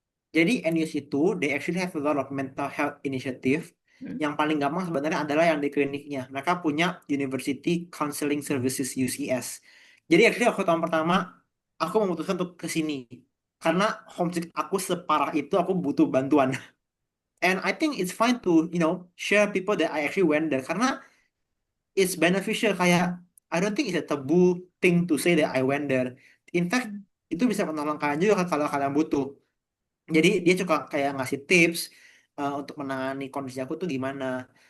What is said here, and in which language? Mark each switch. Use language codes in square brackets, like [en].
[en] Jadi NUS itu, they actually have a lot of mental health initiative. Hmm. [id] Yang paling gampang sebenarnya adalah yang di kliniknya. Mereka punya University Counseling Services UCS. Jadi actually waktu tahun pertama, aku memutuskan untuk ke sini. Karena homesick aku separah itu, aku butuh bantuan. [en] And I think it's fine to, share people that I actually went there. Karena it's beneficial. Kayak, I don't think it's a taboo thing to say that I went there. [id] In fact, itu bisa menolong kalian juga kalau kalian butuh. Jadi dia juga kayak ngasih tips untuk menangani kondisi aku tuh gimana.